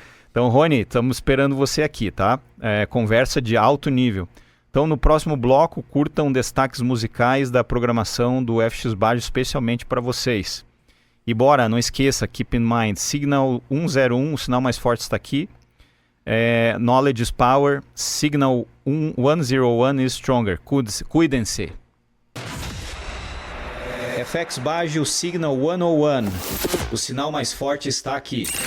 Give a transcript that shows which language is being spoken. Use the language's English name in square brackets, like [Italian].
[Portuguese] Então, Rony, estamos esperando você aqui, tá? Conversa de alto nível. Então, no próximo bloco, curtam destaques musicais da programação do FX Baggio, especialmente para vocês. E bora, não esqueça, [English] keep in mind, [Portuguese] Signal 101, o sinal mais forte está aqui. [English] Knowledge is power, Signal 101 is stronger. [Portuguese] Cuidem-se. FX Baggio Signal 101. O sinal mais forte está aqui.